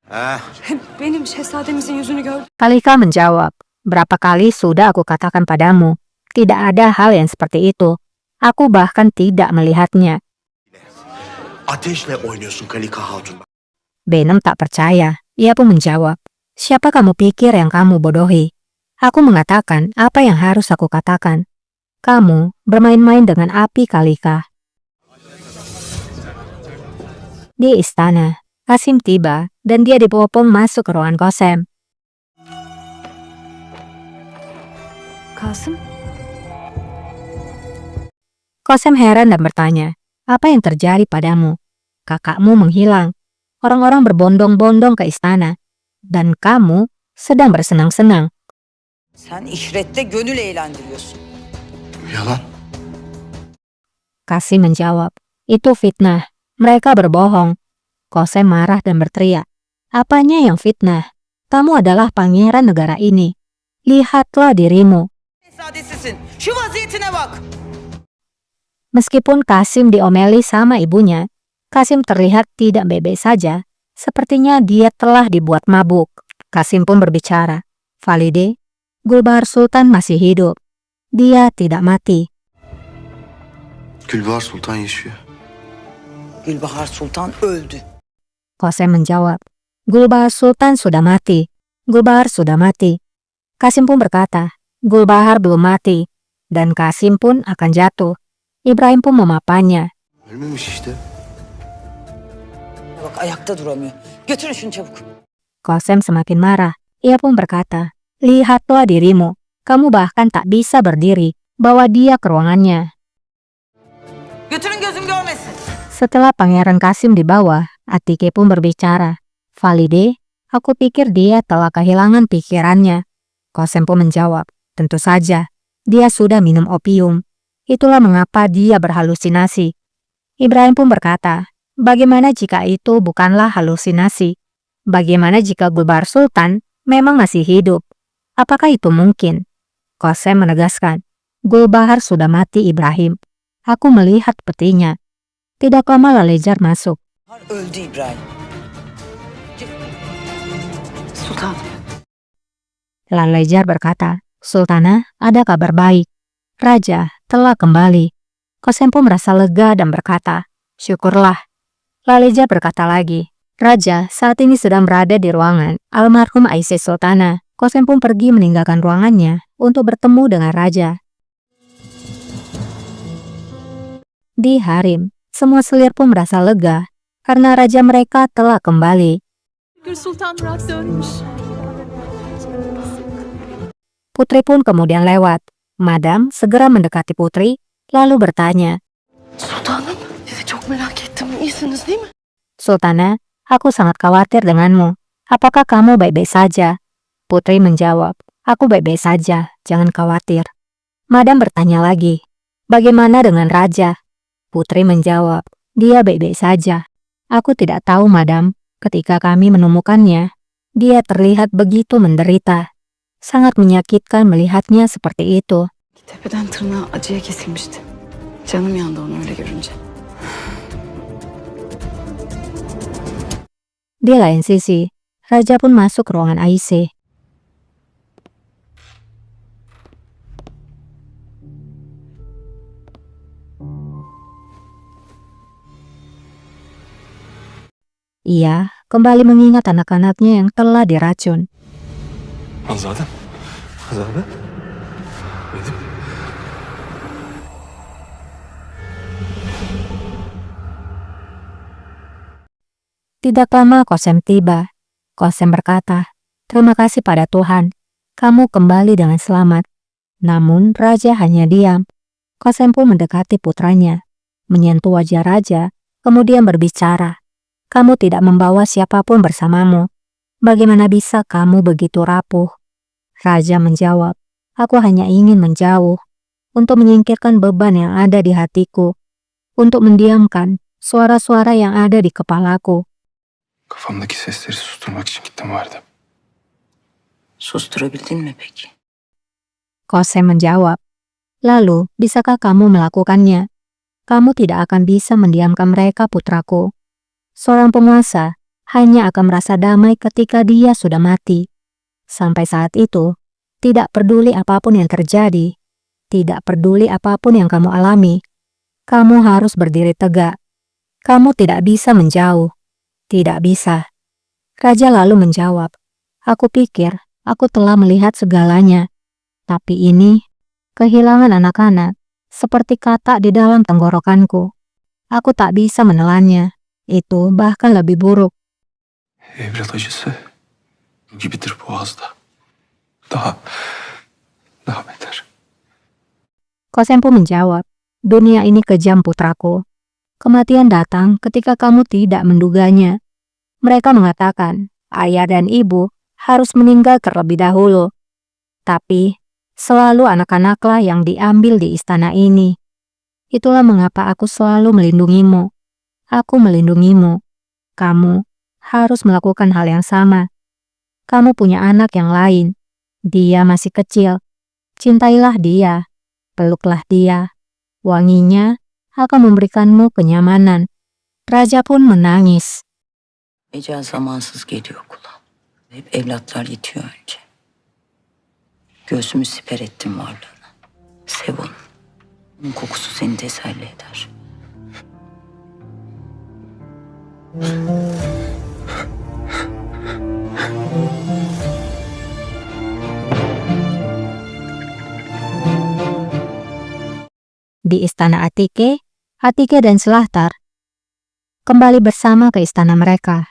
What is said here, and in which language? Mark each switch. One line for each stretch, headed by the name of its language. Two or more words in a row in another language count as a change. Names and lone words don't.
Turkish: Benim şehzademizin yüzünü gördüm.
Indonesian: Kalika menjawab, berapa kali sudah aku katakan padamu, tidak ada hal yang seperti itu. Aku bahkan tidak melihatnya.
Turkish: Ateşle oynuyorsun Kalika Hatun.
Indonesian: Benem tak percaya. Ia pun menjawab, siapa kamu pikir yang kamu bodohi? Aku mengatakan apa yang harus aku katakan. Kamu bermain-main dengan api, Kalika. Di istana, Kasim tiba dan dia dibopong masuk ke ruangan Qasem. Kasım, Qasem heran dan bertanya, apa yang terjadi padamu? Kakakmu menghilang. Orang-orang berbondong-bondong ke istana. Dan kamu sedang bersenang-senang.
Turkish: Sen işrette gönül eğlendiriyorsun. Yalan.
Indonesian: Kasim menjawab, itu fitnah. Mereka berbohong. Qasem marah dan berteriak, apanya yang fitnah? Kamu adalah pangeran negara ini. Lihatlah dirimu.
Turkish: Şehzadesisin. Şu vaziyetine bak.
Indonesian: Meskipun Kasim diomeli sama ibunya, Kasim terlihat tidak baik-baik saja. Sepertinya dia telah dibuat mabuk. Kasim pun berbicara, Valide, Gulbahar Sultan masih hidup. Dia tidak mati.
Turkish: Gülbahar Sultan yaşıyor. Gülbahar Sultan öldü.
Indonesian: Qasem menjawab, Gulbahar Sultan sudah mati. Gulbahar sudah mati. Kasim pun berkata, Gulbahar belum mati. Dan Kasim pun akan jatuh. Ibrahim pun memapannya.
Turkish: Ölmemiş işte. Bak ayakta duramıyor. Götürün şunu çabuk.
Indonesian: Qasem semakin marah. Ia pun berkata, lihatlah dirimu. Kamu bahkan tak bisa berdiri. Bawa dia ke ruangannya.
Turkish: Götürün gözüm görmesin.
Indonesian: Setelah Pangeran Kasim dibawa, Atike pun berbicara. Valide, aku pikir dia telah kehilangan pikirannya. Qasem pun menjawab, tentu saja. Dia sudah minum opium. Itulah mengapa dia berhalusinasi. Ibrahim pun berkata, bagaimana jika itu bukanlah halusinasi? Bagaimana jika Gulbahar Sultan memang masih hidup? Apakah itu mungkin? Qasem menegaskan, Gulbahar sudah mati, Ibrahim. Aku melihat petinya. Tidak lama Lalejar masuk.
Turkish: Öldü İbrahim. sultan.
Indonesian: Lalejar berkata, Sultana, ada kabar baik. Raja telah kembali. Qasem pun merasa lega dan berkata, syukurlah. Lalejar berkata lagi, Raja saat ini sedang berada di ruangan almarhum Aisyah Sultana. Qasem pun pergi meninggalkan ruangannya untuk bertemu dengan Raja. Di harem, semua selir pun merasa lega karena raja mereka telah kembali.
Turkish: Sultan Murat dönmüş.
Indonesian: Putri pun kemudian lewat. Madam segera mendekati putri, lalu bertanya,
Turkish: Sultanım, sizi çok merak ettim. İyisiniz değil mi?
Indonesian: Sultana, aku sangat khawatir denganmu. Apakah kamu baik-baik saja? Putri menjawab, aku baik-baik saja, jangan khawatir. Madam bertanya lagi, bagaimana dengan raja? Putri menjawab, dia baik-baik saja. Aku tidak tahu, Madam. Ketika kami menemukannya, dia terlihat begitu menderita. Sangat menyakitkan melihatnya seperti itu.
Turkish: Tepeden tırnağı acıya kesilmişti. Canım yandı onu öyle görünce.
Indonesian: Di lain sisi, Raja pun masuk ke ruangan Aisyah. Ia kembali mengingat anak-anaknya yang telah diracun.
Turkish: Hanzade? Hanzade? Benim.
Indonesian: Tidak lama Qasem tiba. Qasem berkata, terima kasih pada Tuhan, kamu kembali dengan selamat. Namun Raja hanya diam. Qasem pun mendekati putranya, menyentuh wajah Raja, kemudian berbicara. Kamu tidak membawa siapapun bersamamu. Bagaimana bisa kamu begitu rapuh? Raja menjawab, aku hanya ingin menjauh, untuk menyingkirkan beban yang ada di hatiku, untuk mendiamkan suara-suara yang ada di kepalaku.
Turkish: Kafamdaki sesleri susturmak için gittim vardı. Susturabildin mi peki?
Indonesian: Qasem menjawab, lalu bisakah kamu melakukannya? Kamu tidak akan bisa mendiamkan mereka, putraku. Seorang penguasa hanya akan merasa damai ketika dia sudah mati. Sampai saat itu, tidak peduli apapun yang terjadi, tidak peduli apapun yang kamu alami, kamu harus berdiri tegak. Kamu tidak bisa menjauh. Tidak bisa. Raja lalu menjawab, aku pikir aku telah melihat segalanya. Tapi ini, kehilangan anak-anak, seperti katak di dalam tenggorokanku. Aku tak bisa menelannya. Itu bahkan lebih buruk.
Turkish: Evlat acısı gibidir boğazda. Daha beter.
Indonesian: Kosempu menjawab, dunia ini kejam putraku. Kematian datang ketika kamu tidak menduganya. Mereka mengatakan, ayah dan ibu harus meninggal terlebih dahulu. Tapi, selalu anak-anaklah yang diambil di istana ini. Itulah mengapa aku selalu melindungimu. Aku melindungimu. Kamu harus melakukan hal yang sama. Kamu punya anak yang lain. Dia masih kecil. Cintailah dia. Peluklah dia. Wanginya akan memberikanmu kenyamanan. Raja pun menangis.
Turkish: Ecel zamansız geliyor kula. Hep evlatlar yitiyor önce. Göğsümü siper ettim varlığına. Sev onu. Onun kokusu seni teselli eder.
Indonesian: Di istana Atike dan Silahtar kembali bersama ke istana mereka.